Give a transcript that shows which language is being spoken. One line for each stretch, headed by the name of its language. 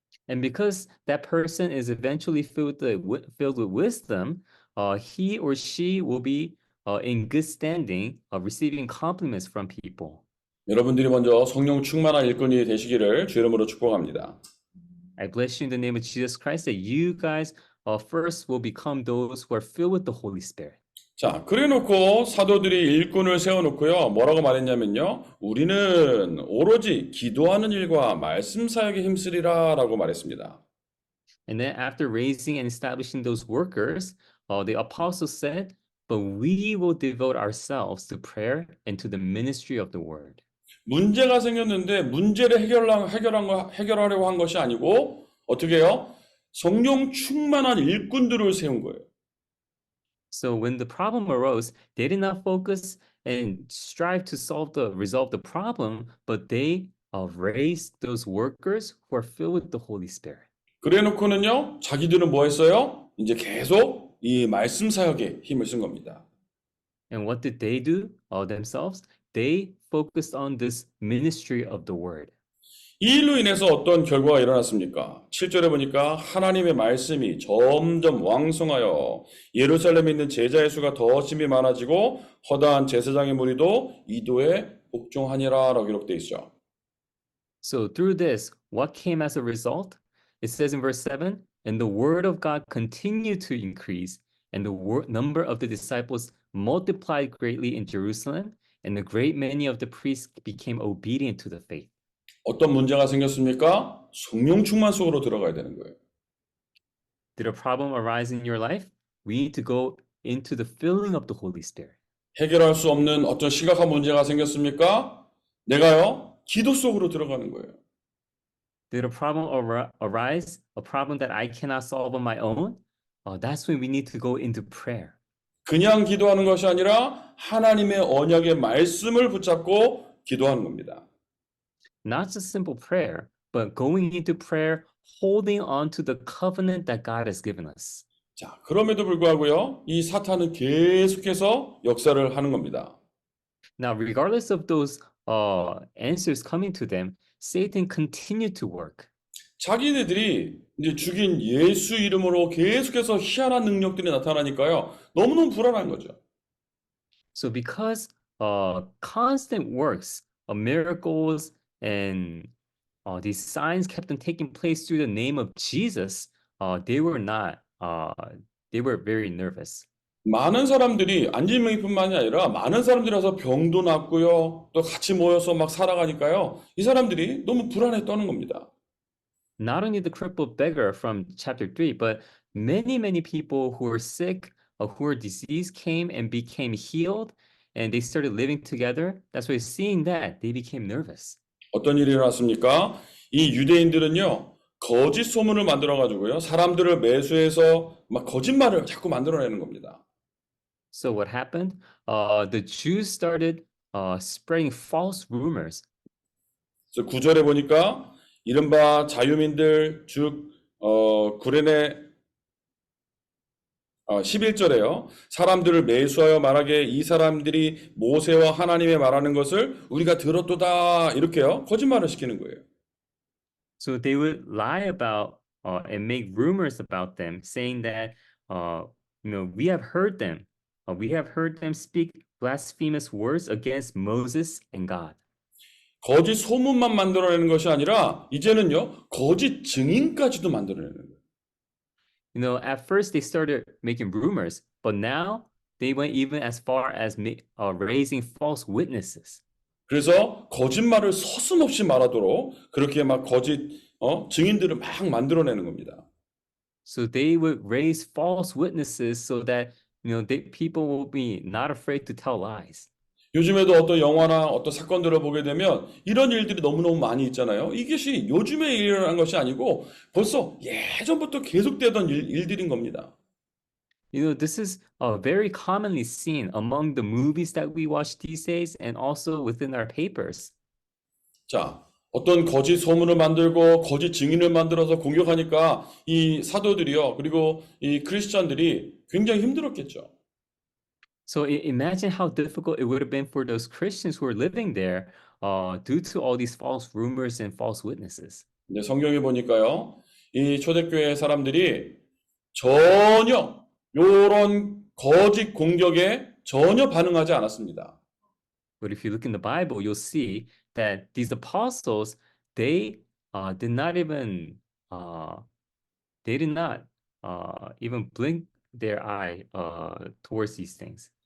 English: And because that person is eventually filled with wisdom, he or she will be in good standing, receiving compliments from people.
Korean: 여러분들이 먼저 성령 충만한 일꾼이 되시기를 주 이름으로 축복합니다.
English: I bless you in the name of Jesus Christ that you guys first will become those who are filled with the Holy Spirit.
Korean: 자, 그래놓고 사도들이 일꾼을 세워놓고요. 뭐라고 말했냐면요. 우리는 오로지 기도하는 일과 말씀 사역에 힘쓰리라 라고 말했습니다.
English: And then after raising and establishing those workers, the apostles said, but we will devote ourselves to prayer and to the ministry of the word.
Korean: 문제가 생겼는데 문제를 해결하려고 한 것이 아니고 어떻게 해요? 성령 충만한 일꾼들을 세운 거예요.
English: So when the problem arose, they did not focus and strive to resolve the problem, but they raised those workers who are filled with the Holy Spirit.
Korean: 그래놓고는요, 자기들은 뭐 했어요? 이제 계속 이 말씀 사역에 힘을 쓴 겁니다.
English: And what did they do themselves? They focused on this ministry of the word.
Korean: 이 일로 인해서 어떤 결과가 일어났습니까? 7절에 보니까 하나님의 말씀이 점점 왕성하여 예루살렘에 있는 제자의 수가 더 심히 많아지고 허다한 제사장의 무리도 이도에 복종하니라 라고 기록되어 있죠.
English: So through this, what came as a result? It says in verse 7, and the word of God continued to increase, and the number of the disciples multiplied greatly in Jerusalem, and a great many of the priests became obedient to the faith.
Korean: 어떤 문제가 생겼습니까? 성령 충만 속으로 들어가야 되는 거예요.
English: Did a problem arise in your life? We need to go into the filling of the Holy Spirit.
Korean: 해결할 수 없는 어떤 심각한 문제가 생겼습니까? 내가요, 기도 속으로 들어가는 거예요.
English: Did a problem arise? A problem that I cannot solve on my own? That's when we need to go into prayer.
Korean: 그냥 기도하는 것이 아니라 하나님의 언약의 말씀을 붙잡고 기도하는 겁니다.
English: Not just simple prayer, but going into prayer, holding on to the covenant that God has given us.
Korean: 자, 그럼에도 불구하고요, 이 사탄은 계속해서 역사를 하는 겁니다.
English: Now, regardless of those answers coming to them, Satan continued to work.
Korean: 자기네들이 이제 죽인 예수 이름으로 계속해서 희한한 능력들이 나타나니까요, 너무너무 불안한 거죠.
English: So because constant works of miracles and these signs kept on taking place through the name of Jesus, they were very nervous.
Korean: 많은 사람들이 안진명이뿐만이 아니라 많은 사람들이 와서 병도 낫고요, 또 같이 모여서 막 살아가니까요, 이 사람들이 너무 불안해 떠는 겁니다.
English: Not only the crippled beggar from chapter 3, but many people who were sick who were diseased came and became healed, and they started living together. That's why seeing that they became nervous.
Korean: 어떤 일이 일어났습니까? 이 유대인들은요, 거짓 소문을 만들어 가지고요, 사람들을 매수해서 막 거짓말을 자꾸 만들어내는 겁니다.
English: So what happened? The Jews started spreading false rumors.
Korean: 그래서 9절에 보니까 이른바 자유민들 즉 구레네 11절에요. 사람들을 매수하여 말하게 이 사람들이 모세와 하나님의 말하는 것을 우리가 들었도다 이렇게요. 거짓말을 시키는 거예요.
English: So they would lie about and make rumors about them, saying that we have heard them. We have heard them speak blasphemous words against Moses and God.
Korean: 거짓 소문만 만들어내는 것이 아니라 이제는요. 거짓 증인까지도 만들어내는 거예요.
English: At first they started making rumors, but now they went even as far as raising false witnesses.
Korean: 그래서 거짓말을 서슴없이 말하도록 그렇게 막 거짓 증인들을 막 만들어내는 겁니다.
English: So they would raise false witnesses so that people will be not afraid to tell lies.
Korean: 요즘에도 어떤 영화나 어떤 사건들을 보게 되면 이런 일들이 너무너무 많이 있잖아요. 이것이 요즘에 일어난 것이 아니고 벌써 예전부터 계속되던 일들인 겁니다.
English: This is very commonly seen among the movies that we watch these days and also within our papers.
Korean: 자, 어떤 거짓 소문을 만들고 거짓 증인을 만들어서 공격하니까 이 사도들이요. 그리고 이 크리스천들이 굉장히 힘들었겠죠.
English: So imagine how difficult it would have been for those Christians who were living there due to all these false rumors and false witnesses.
Korean: 근데 성경에 보니까요. 이 초대교회 사람들이 전혀 요런 거짓 공격에 전혀 반응하지 않았습니다.
English: But if you look in the Bible, you'll see that these apostles, they did not even blink their eye towards these things.